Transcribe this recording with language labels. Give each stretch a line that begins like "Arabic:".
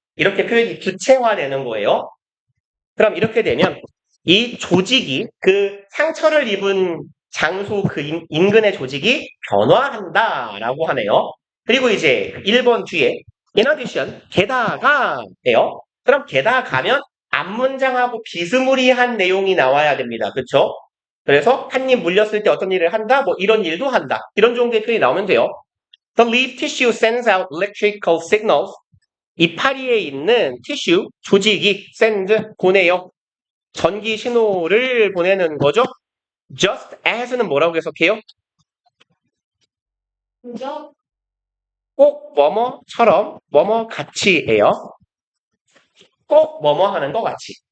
Korean: 이렇게 표현이 구체화되는 거예요. 그럼 이렇게 되면 이 조직이 그 상처를 입은 장소 그 인근의 조직이 변화한다라고 하네요. 그리고 이제 1번 뒤에
English: in addition,
Korean: 게다가예요. 그럼 게다가면 앞문장하고 비스무리한 내용이 나와야 됩니다. 그렇죠? 그래서 한 입 물렸을 때 어떤 일을 한다? 뭐 이런 일도 한다. 이런 정도의 표현이 나오면 돼요.
English: The leaf tissue sends out electrical signals.
Korean: 이파리에 있는 티슈, 조직이 send, 보내요. 전기 신호를 보내는 거죠.
English: just as
Korean: 는 뭐라고 해석해요? 그죠? 꼭 뭐뭐처럼 뭐뭐 같이예요. 꼭 뭐뭐 하는 것 같이.